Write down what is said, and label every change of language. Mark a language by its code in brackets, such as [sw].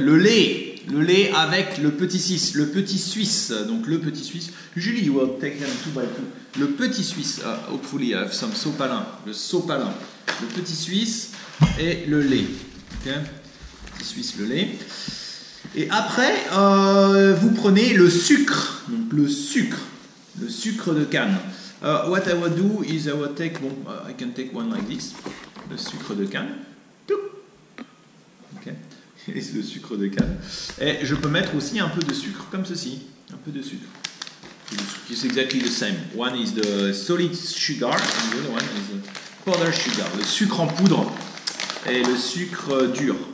[fr] Le lait avec le Petit Suisse. Le Petit Suisse. Donc le Petit Suisse. [en] Usually you will take them 2 by 2. [fr] Le Petit Suisse. [en] Hopefully I have some sopalin. [fr] Le sopalin. Le Petit Suisse et le lait. Okay. Petit Suisse, le lait. Et après, vous prenez le sucre. Donc le sucre de canne. [en] What I will do is I will take, I can take one like this, [fr] le sucre de canne. Okay. C'est le sucre de canne. Et je peux mettre aussi un peu de sucre, comme ceci. Un peu de sucre. [en] It's exactly the same. One is the solid sugar, and the other one is the powder sugar. [fr] Le sucre en poudre et le sucre dur.